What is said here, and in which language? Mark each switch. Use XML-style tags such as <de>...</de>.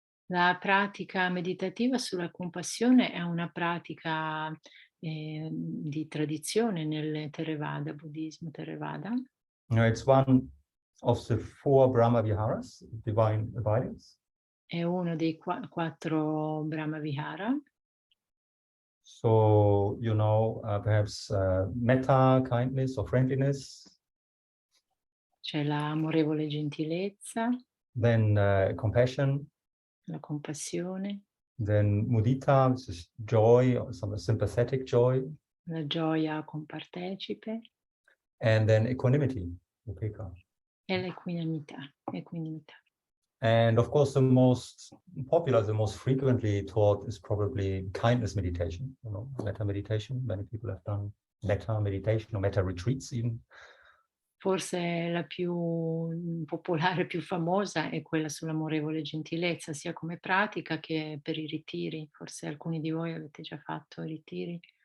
<it>La pratica meditativa sulla compassione è una pratica di tradizione nel Theravada, buddismo Theravada.</it> <en>It's one of the 4 Brahma Viharas, divine abidings.</en> <it>È uno dei 4 Brahma Vihara.</it> <en>So, perhaps metta, kindness or friendliness.</en> <it>C'è l'amorevole gentilezza.</it> <en>Then compassion.</en> <it>La compassione.</it> <en>Then mudita, which is joy, or some sympathetic joy.</en> <it>La gioia compartecipe.</it> <en>And then equanimity, upekkha.</en> <it>E l'equanimità.</it> <en>And of course, the most popular, the most frequently taught is probably kindness meditation, metta meditation. Many people have done metta meditation or metta retreats even.</en> <it>Forse la più popolare, più famosa è quella sull'amorevole gentilezza, sia come pratica che per i ritiri. Forse alcuni di voi avete già fatto ritiri.</it>